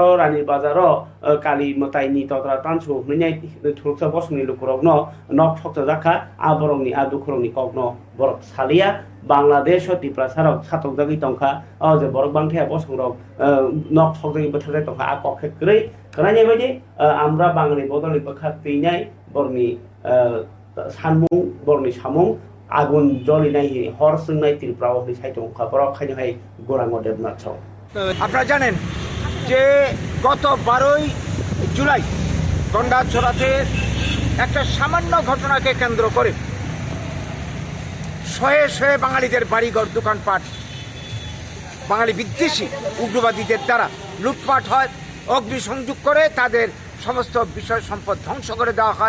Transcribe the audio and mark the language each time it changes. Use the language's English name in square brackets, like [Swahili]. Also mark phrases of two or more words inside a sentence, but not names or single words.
[Kok Borok] रानी बाजार काली मताइनि तत्रा तानसु नै थुरसा बसनि लुकुरक न नक सक्त जाखा आबरंनि आदुखरंनि कक न बरफ सालिया बांग्लादेश तिप्रासारक सातक जागि तंखा जे बरक बांथाया बसंरक नक सकजागि बोथारजाय तंखा आ कखे ग्रै खोनानाय बायदि आमरा बांगालि बदलि बखा तैनाय बरनि सानमुं बरनि सामुं आगुन जलिनाय हर सोंनाय त्रिपुरानि साइतों खबर खायनोहाय गोरांग देबनाथ [Bangla] আপনারা জানেন যে গত 12ই জুলাই গন্ডাছড়াতে একটা সামান্য ঘটনাকে কেন্দ্র করে শয়ে শয়ে বাঙালিদের বাড়িঘর দোকানপাট বাঙালি বিদ্বেষী উগ্রবাদীদের দ্বারা লুটপাট হয়, অগ্নিসংযোগ করে তাদের সমস্ত বিষয় সম্পদ ধ্বংস করে দেওয়া হয়।